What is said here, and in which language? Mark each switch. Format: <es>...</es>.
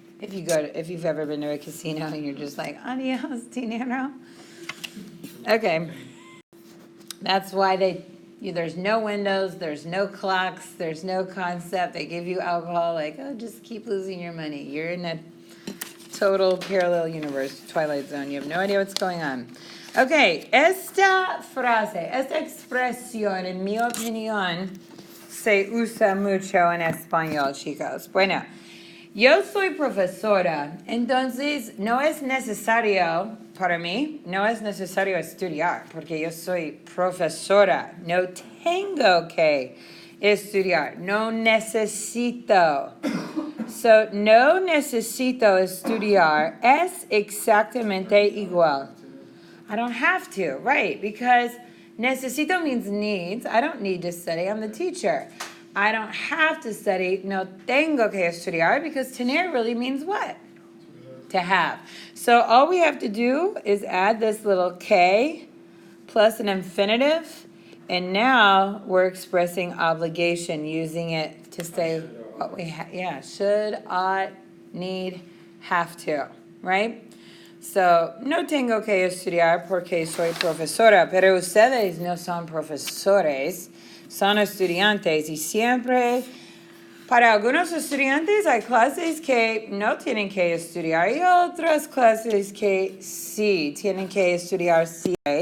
<en>If you've ever been to a casino and you're just like,</en> <es>adios, dinero.</es> <en>Okay. That's why there's no windows, there's no clocks, there's no concept. They give you alcohol, like, oh, just keep losing your money. You're in a total parallel universe, Twilight Zone. You have no idea what's going on.</en> <es>Okay, esta frase, esta expresión, en mi opinión, se usa mucho en español, chicos. Bueno, yo soy profesora, entonces no es necesario, para mí, no es necesario estudiar, porque yo soy profesora. No tengo que estudiar, no necesito. So, no necesito estudiar es exactamente igual.</es> <en>I don't have to, right? Because necesito means needs. I don't need to study. I'm the teacher. I don't have to study.</en> <es>No tengo que estudiar</es> <en>because tener really means what? To have. So all we have to do is add this little K plus an infinitive. And now we're expressing obligation using it to say what we have. Yeah, should, ought, need, have to, right?</en> <es>So, no tengo que estudiar porque soy profesora, pero ustedes no son profesores, son estudiantes y siempre, para algunos estudiantes hay clases que no tienen que estudiar y otras clases que sí tienen que estudiar sí.</es>